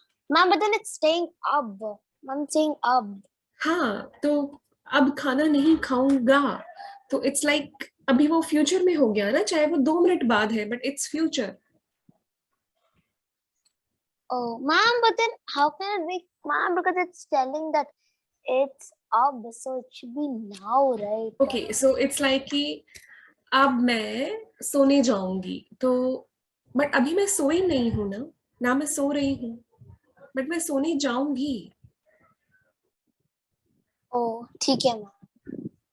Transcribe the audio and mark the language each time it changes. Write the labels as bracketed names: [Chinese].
[English] Ma'am, but then it's staying up. I'm saying up. [Hindi] हाँ, तो अब खाना नहीं खाऊंगा, तो [English] it's like [Hindi] अभी वो फ्यूचर में हो गया ना, चाहे वो 2 मिनट बाद है, [English] But it's future. Oh, ma'am, but then how can it be, ma'am? Because it's telling that it's up, so it should be now, right? Okay, so it's like [Hindi] कि अब मैं सोने जाऊंगी, तो बट अभी मैं सोई नहीं हूं ना, ना मैं सो रही हूँ, बट मैं सोने जाऊंगी. [English] Oh, [Hindi] ठीक है मैम.